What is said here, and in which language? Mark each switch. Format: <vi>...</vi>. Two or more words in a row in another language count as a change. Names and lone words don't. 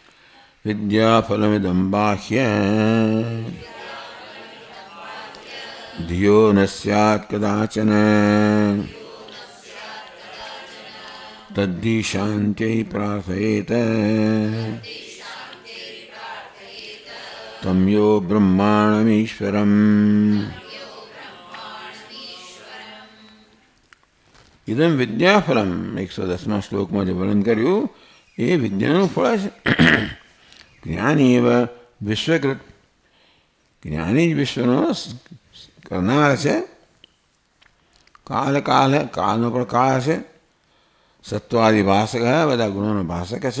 <sa>विद्याफलमिदं बाह्य धियो न स्यात् कदाचन तद्दिशान्त्यै प्रार्थयेत तं यो ब्रह्माणमीश्वरम्।</sa> <hi>इदम विद्याफलम 110 श्लोक में जो वर्णन</hi> <gu>કર્યું એ વિદ્યાનું ફળ છે.</gu> <sa>ज्ञानी एव विश्वकृत,</sa> <gu>જ્ઞાની જ વિશ્વનો કરનાર છે. કાલ કાલ કાળનો પણ કાળ છે. સત્વાદિ ભાષક બધા ગુણોનો ભાષક છે.</gu>